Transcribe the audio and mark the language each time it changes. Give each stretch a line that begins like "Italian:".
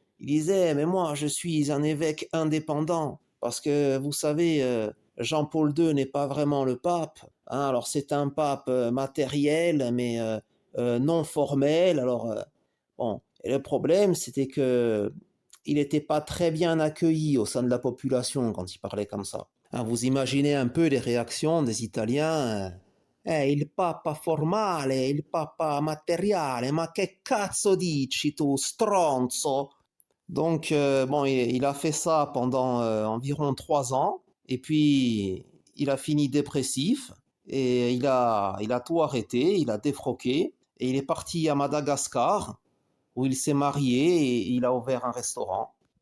French: Il disait, mais moi, je suis un évêque indépendant, parce que, vous savez, Jean-Paul II n'est pas vraiment le pape, hein, alors c'est un pape matériel, mais non formel, alors, bon, et le problème, c'était que il n'était pas très bien accueilli au sein de la population quand il parlait comme ça. Hein, vous imaginez un peu les réactions des Italiens.
Italian: Il papa formale, il papa materiale, ma che cazzo dici tu, stronzo?
French: Donc, bon, il a fait ça pendant environ 3 ans, et puis il a fini dépressif, et il a tout arrêté, il a défroqué, et il est parti à Madagascar, où il s'est marié, et il a ouvert un restaurant.